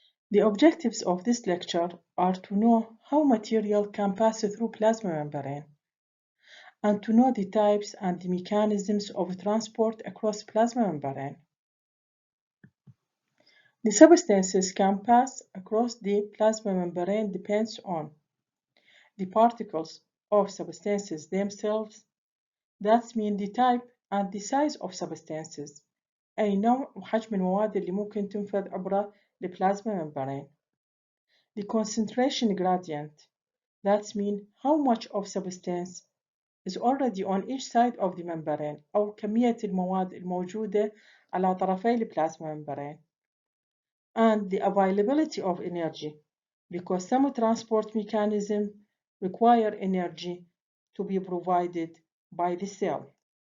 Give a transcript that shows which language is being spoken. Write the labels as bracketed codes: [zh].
[en] The objectives of this lecture are to know how material can pass through plasma membrane and to know the types and the mechanisms of transport across plasma membrane. The substances can pass across the plasma membrane depends on the particles of substances themselves. That means the type and the size of substances. [ar] أي نوع وحجم المواد اللي ممكن تنفذ عبر البلازما membrane. [en] The concentration gradient. That means how much of substance is already on each side of the membrane [ar] أو كمية المواد الموجودة على طرفي البلازما membrane. [en] And the availability of energy, because some transport mechanisms require energy to be provided by the cell.